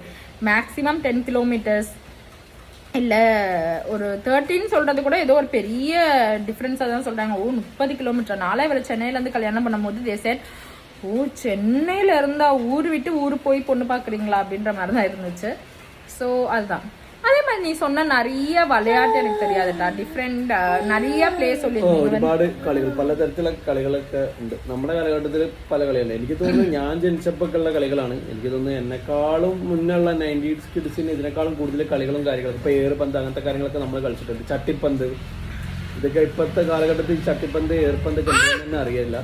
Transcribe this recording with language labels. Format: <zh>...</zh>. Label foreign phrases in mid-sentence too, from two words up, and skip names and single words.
<ta>மேக்ஸிமம் 10 கிலோமீட்டர்ஸ் இல்லை ஒரு 13 சொல்கிறது கூட ஏதோ ஒரு பெரிய டிஃப்ரென்ஸாக தான் சொல்கிறாங்க. 30 கிலோமீட்டர். நாளே இவரை சென்னையிலேருந்து கல்யாணம் பண்ணும்போது தேசட் சென்னையில் இருந்தால் ஊர் விட்டு ஊர் போய் பொண்ணு பார்க்குறீங்களா அப்படின்ற மாதிரி தான் இருந்துச்சு. ஸோ அதுதான். அதே மாதிரி நீ சொன்ன நிறைய</ta> <ml>വിളയാട്ട് എനിക്ക്</ml> <ta>தெரியாதுடா. ഡിഫറെന്റ് நிறைய പ്ലേ சொல்லிருக்கீங்க.</ta> <ml>ഒരുപാട് കളികൾ, പലതരത്തിലുള്ള കളികളൊക്കെ ഉണ്ട് നമ്മുടെ കാലഘട്ടത്തിൽ. പല കളികളുണ്ട്. എനിക്ക് തോന്നുന്നു ഞാൻ ജനിച്ചപ്പോഴുള്ള കളികളാണ്. എനിക്ക് തോന്നുന്നു എന്നെക്കാളും മുന്നുള്ള 90s കിഡ്സിന് ഇതിനേക്കാളും കൂടുതൽ കളികളും കാര്യങ്ങളും. ഇപ്പൊ ഏറുപന്ത് അങ്ങനത്തെ കാര്യങ്ങളൊക്കെ നമ്മൾ കളിച്ചിട്ടുണ്ട്. ചട്ടിപ്പന്ത്, ഇതൊക്കെ ഇപ്പോഴത്തെ കാലഘട്ടത്തിൽ ചട്ടിപ്പന്ത് ഏർപ്പന്ത് കളിക്കുന്നതെന്ന് അറിയില്ല.</ml>